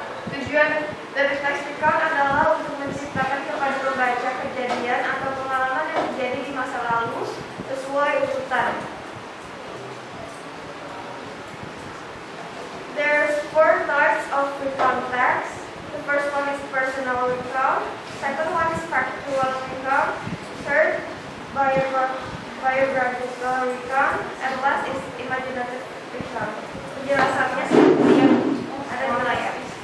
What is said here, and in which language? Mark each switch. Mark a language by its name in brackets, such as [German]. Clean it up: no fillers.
[Indonesian] Tujuan dari lexicon adalah untuk menciptakan kepada pembaca kejadian atau pengalaman yang terjadi di masa lalu sesuai urutan. [English] There's 4 types of recount text. The first one is personal recount, second one is factual recount, third biographical recount, and last is imaginative recount. [Indonesian] Penjelasannya seperti yang ada di layar.